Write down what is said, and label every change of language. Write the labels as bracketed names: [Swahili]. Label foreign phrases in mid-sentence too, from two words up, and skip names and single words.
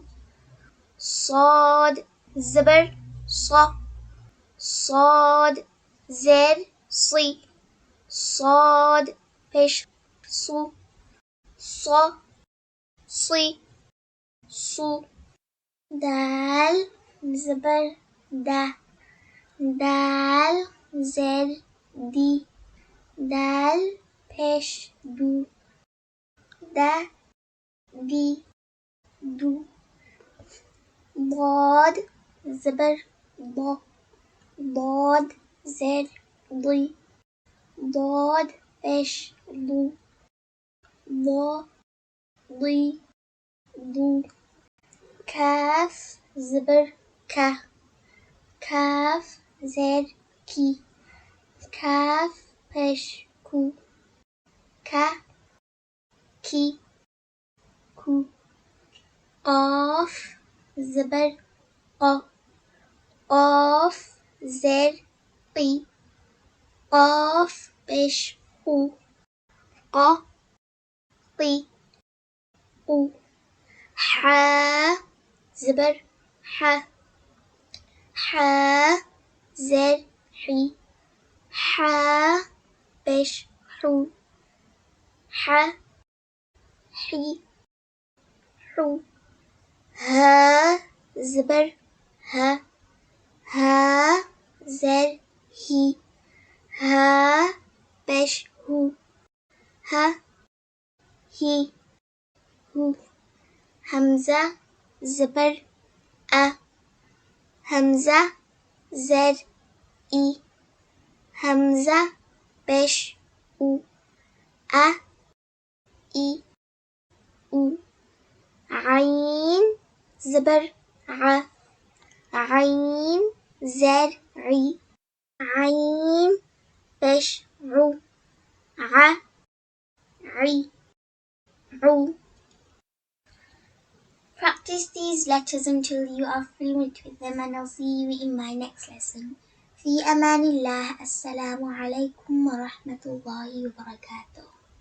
[English] Sad, zobor, sa. Sad, zer, si. Sad, pesh, su. Sa, si, su. Dal, zobor, da. Dal, zer, di. Dal, pesh, du. Da, di, du. Dad, zobor, da. Dad, zer, di. Dad, pesh, du. Da, di, du. Kaf, zobor, ka. Kaf, zer, ki. Kaf, pesh, ku. Ka, ki, ku. Qaf, zobor, qa. Qaf, zer, qi. Qaf, pesh, qu. Qa, qi, qu. Ha, zobor, ha. Ha, zer, hi. Ha, pesh, hu. Ha, hi, hu. Ha, zobor, ha. Ha, zer, hi. Ha, pesh, hu. Ha, hi, hu. Hamza, zobor, a. Hamza, zer, i. Hamza, pesh, u. A, i, u. Ayn, zobor, a. Ayn, zer, i. Ayn, pesh, u. A, ri, ru. Practice these letters until you are fluent with them, and I'll see you in my next lesson. [Arabic] في أمان الله. السلام عليكم ورحمة الله وبركاته.